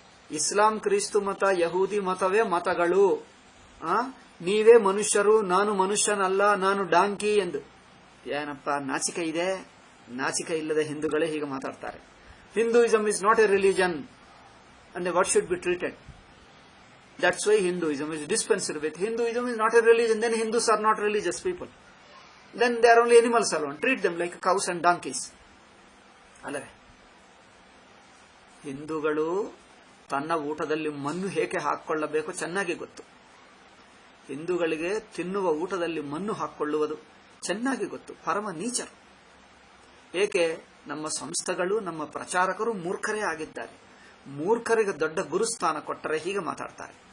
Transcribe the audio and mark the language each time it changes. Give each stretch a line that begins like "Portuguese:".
Kannada: ಇಸ್ಲಾಂ, ಕ್ರಿಸ್ತು ಮತ, ಯಹೂದಿ ಮತವೇ ಮತಗಳು. ನೀವೇ ಮನುಷ್ಯರು, ನಾನು ಮನುಷ್ಯನಲ್ಲ, ನಾನು ಡಾಂಕಿ ಎಂದು. ಏನಪ್ಪ ನಾಚಿಕೆ ಇದೆ? ನಾಚಿಕೆ ಇಲ್ಲದ ಹಿಂದೂಗಳೇ ಹೀಗೆ ಮಾತಾಡ್ತಾರೆ.
English: Hinduism is not a religion and what should be treated. That's why Hinduism is dispensed with. Hinduism is not a religion, then Hindus are not religious people. Then they are only animals alone. Treat them like cows and donkeys.
Kannada: ಅಲ್ಲವೇ? ಹಿಂದೂಗಳು ತನ್ನ ಊಟದಲ್ಲಿ ಮಣ್ಣು ಹೇಗೆ ಹಾಕಿಕೊಳ್ಳಬೇಕು ಚೆನ್ನಾಗಿ ಗೊತ್ತು. ಹಿಂದೂಗಳಿಗೆ ತಿನ್ನುವ ಊಟದಲ್ಲಿ ಮಣ್ಣು ಹಾಕಿಕೊಳ್ಳುವುದು ಚೆನ್ನಾಗಿ ಗೊತ್ತು. ಪರಮ ನೀಚರು. ಏಕೆ? ನಮ್ಮ ಸಂಸ್ಥೆಗಳು, ನಮ್ಮ ಪ್ರಚಾರಕರು ಮೂರ್ಖರೇ ಆಗಿದ್ದಾರೆ. ಮೂರ್ಖರಿಗೆ ದೊಡ್ಡ ಗುರುಸ್ಥಾನ ಕೊಟ್ಟರೆ ಹೀಗೆ ಮಾತಾಡ್ತಾರೆ.